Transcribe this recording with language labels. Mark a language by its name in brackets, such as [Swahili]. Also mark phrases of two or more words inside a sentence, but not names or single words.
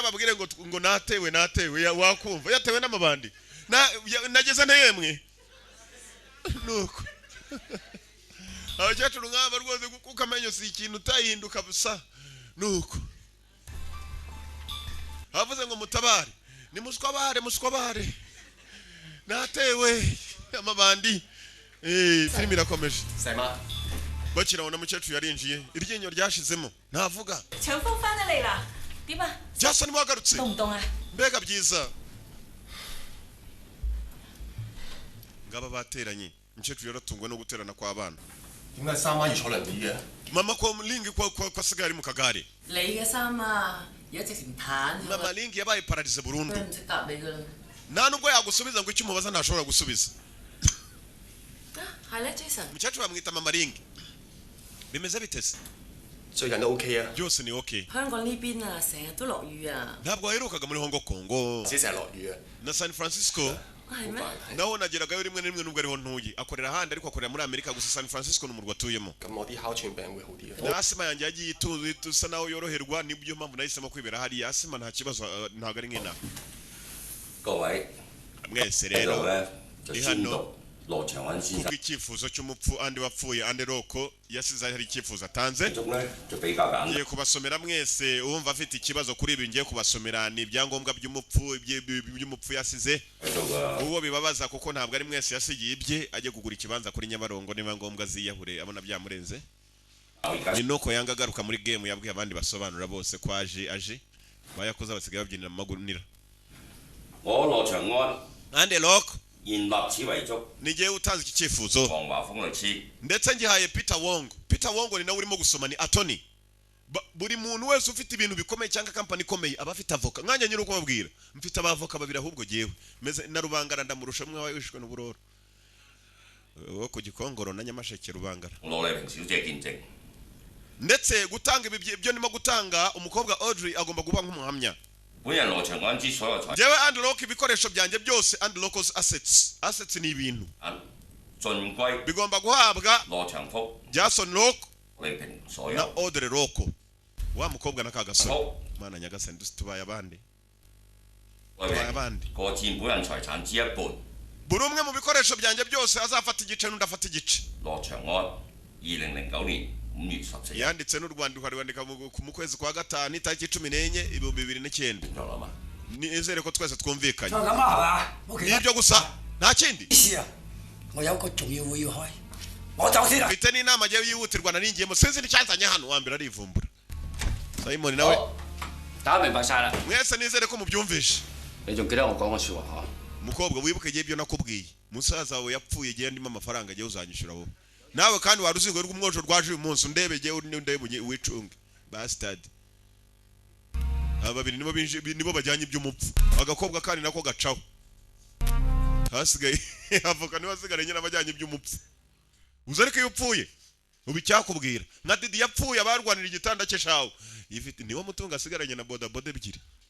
[Kinyarwanda] ababwire ngo natewe wakumva yatewe n'amabandi nageze nteyemwe nuko abakecuru nk'aba rwose kuko amenyo si ikintu utayihinduka busa nuko havuze ngo mutabare ni muswabare natewe amabandi filimi irakomeje Sama. bakiraho na mukecuru yarinjiye iryinyo ryashizemo ntavuga [Cantonese] 長風翻得嚟啦，點啊？ [Kinyarwanda] Jason mwagarutse [Cantonese] 凍唔凍啊？ [Kinyarwanda] mbega byiza ngaba bateranye mukecuru yaratungwa no guterana kw'abana [Cantonese] 點解三媽要坐輪椅嘅？ [Kinyarwanda] mama ko lingi kwa sigari mu kagare [Cantonese] 你嘅衫啊，而家直情攤咗 [Kinyarwanda] mama [Cantonese] 啦， [Kinyarwanda] lingi yabaye paralize [Cantonese] 佢 [Kinyarwanda] burundu [Cantonese] 唔識答你噶啦。 [Kinyarwanda] nta nubwo yagusubiza ngo icyo umubaza ntashobora gusubiza [Cantonese] 係咧，Jason。 [Kinyarwanda] umukecuru bamwita mama ringi bimeze bite se [Cantonese] 最近都 OK 啊， [Kinyarwanda] byose ni okay [Cantonese] 香港呢邊啊，成日都落雨啊。 [Kinyarwanda] ntabwo waherukaga muri Hong Kong [Cantonese] 只成日落雨啊， [Kinyarwanda] na San Francisco [Cantonese] 係咩？ [Kinyarwanda] naho nageragayo rimwe na rimwe nubwo ariho ntuye akorera ahandi ariko akorera muri Amerika gusa San Francisco ni umurwa atuyemo [Cantonese] 咁我啲哮喘病會好啲啊。 [Kinyarwanda] na asima yanjye yagiye itusa naho yoroherwa nibyo mpamvu nahisemo kwibera hariya asima nta kibazo ntabwo ari nk'inaha [Cantonese] 各位 [Kinyarwanda] mwese [Cantonese] 喺度 [Kinyarwanda] rero [Cantonese] 咧就你宣 [Kinyarwanda] hano [Cantonese] 讀羅長穩先生 [Kinyarwanda] kubw'icyifuzo cy'umupfu andi wapfuye andi roko yasize hari icyifuzo atanze [Cantonese] 中咧就比較簡單。 [Kinyarwanda] ngiye kubasomera mwese uwumva afite ikibazo kuri ibi ngiye kubasomera ni ibyangombwa by'umupfu by'umupfu yasize [Cantonese] 喺度噶 [Kinyarwanda] uwo bibabaza kuko ntabwo ari mwese yasigiye ibye ajye kugura ikibanza kuri Nyabarongo niba ngombwa ziyahure abona byamurenze [Cantonese] 而家 [Kinyarwanda] ni nuko yanga agaruka muri game yabwiye abandi basobanura bose ko aje bayakoze abasigaye babyinira mu magunira [Cantonese] 我羅長安 [Kinyarwanda] andi roko [Cantonese] 現立此為足， [Kinyarwanda] nigiye utanze iki cyifuzo [Cantonese] 黃華峰律師 [Kinyarwanda] ndetse ngihaye Peter Wong ni nawe urimo gusoma ni attorney buri muntu wese ufite ibintu bikomeye cyangwa kampani ikomeye aba afite avoka mwanya nyine uko babwira mfite abavoka babiri ahubwo jewe meze na Rubangara ndamurusha mwe wishwe n'uburoro wo ku Gikongoro na Nyamasheke Rubangara [Cantonese] 我攞你平小姐見證， [Kinyarwanda] ndetse gutanga ibyo ndimo gutanga umukobwa Audrey agomba kuba nk'umuhamya [Cantonese] 本人羅長安之所有財 [Kinyarwanda] jewe unlock ibikoresho byanjye byose [English] unlock's assets [Kinyarwanda] ni ibintu [Cantonese] 產盡歸 [Kinyarwanda] bigomba guhabwa [Cantonese] 羅長福 [Kinyarwanda] Jason Rock [Cantonese] 利平所 [Kinyarwanda] na [Cantonese] 有。 [Kinyarwanda] Audrey Rock wa mukobwa na kagasore [Cantonese] 好， [Kinyarwanda] mana nyagasani tubaye abandi [Cantonese] 利 [Kinyarwanda] tubaye [Cantonese] 平 [Kinyarwanda] abandi [Cantonese] 各佔本人財產之一半。 [Kinyarwanda] buri umwe mu bikoresho byanjye byose azafata igice n'undi afata igice [Cantonese] 羅長安2009年5月14日 [Kinyarwanda] yanditse n'urwandiko rwandika mu kwezi kwa gatanu itariki 14 2009 [Cantonese] 咗啦嘛。 [Kinyarwanda] nizere ko twese twumvikanye [Cantonese] 就咁啊，係嘛？冇其他 [Kinyarwanda] nibyo gusa nta kindi [Cantonese] 事啊！我有個重要會要開，我走先啦。 [Kinyarwanda] mfite n'inama agiye yihutirwa naringiyemo sinzi n'icyazanye hano wa mbere arivumbura Simon nawe [Cantonese] 好，大家明白晒啦。 [Kinyarwanda] mwese nizere ko mubyumvishe [Cantonese] 你仲記得我講嘅説話嚇？ [Kinyarwanda] umukobwa wibuke igihe ibyo nakubwiye musaza wawe yapfuye igihe ndimo amafaranga agiye uzanyishyura wowe nawe kandi wari uzingo rw'umwojo rwaje uyu munsi undebe igihe ndebe wicunge bastard aba babiri nibo bajyanye iby'umupfu agakobwa kandi nako gacaho hasigaye avoka niba asigara nyine abajyanye iby'umupfu uzi ariko iyo upfuye ubu icyakubwira nka Didi yapfuye abarwanira igitanda cye shawo yifite niwo mutungo asigaranye na bodaboda ebyiri